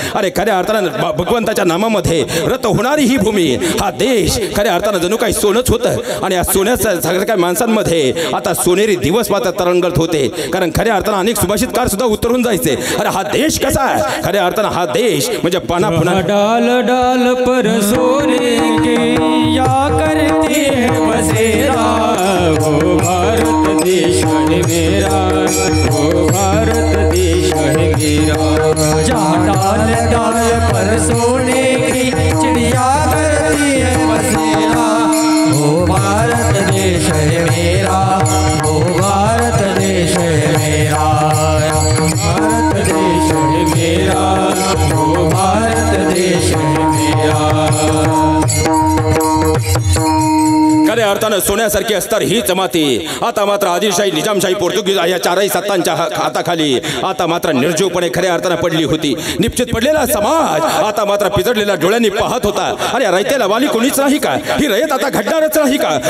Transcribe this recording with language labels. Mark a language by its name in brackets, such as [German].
[Marathi] अरे खऱ्या अर्थानं भगवंताच्या नामामध्ये रत होणारी ही भूमी हा देश खऱ्या अर्थानं जणू काही सोनच होतं. आणि या सोन्यासारख्या माणसांमध्ये आता सोनेरी दिवस मात्र तरंगत होते. कारण खऱ्या अर्थानं अनेक सुभाषितकार सुद्धा उतरून जायचे. अरे हा देश कसा आहे? खऱ्या अर्थानं हा देश म्हणजे पाना पुन्हा [Hindi] डाल डाल पर सोने के या करती है बसेरा. वो भारत देश है मेरा, वो भारत देश है मेरा. जहाँ डाल डाल पर सोने की चिड़िया करती है बसेरा. वो भारत देश है मेरा, वो भारत देश है मेरा. भारत देश है मेरा, वो भारत देश है मेरा. [Marathi] खऱ्या अर्थानं सोन्यासारखी असतर हीच माती आता मात्र आदिलशाही निजामशाही पोर्तुगीज या चारही सत्तांच्या हाताखाली आता मात्र निर्जीवपणे खऱ्या अर्थानं पडली होती. निश्चित पडलेला समाज आता मात्र पिचडलेल्या डोळ्यांनी पाहत होता. अरे रयतेला वाली कोणीच नाही का? ही रयत आता घडणारच नाही का?